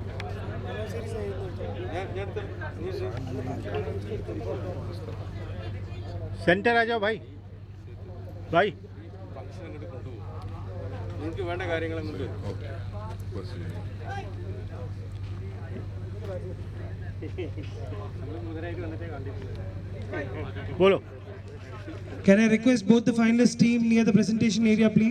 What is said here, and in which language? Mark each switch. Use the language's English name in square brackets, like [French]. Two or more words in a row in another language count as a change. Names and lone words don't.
[Hindi] सेंटर आ जाओ भाई भाई [Malayalam] നിങ്ങൾക്ക് വേണ്ട കാര്യങ്ങളും കൊണ്ട് [Hindi] बोलो. [English] Can I request both the finalist team near the presentation area, please?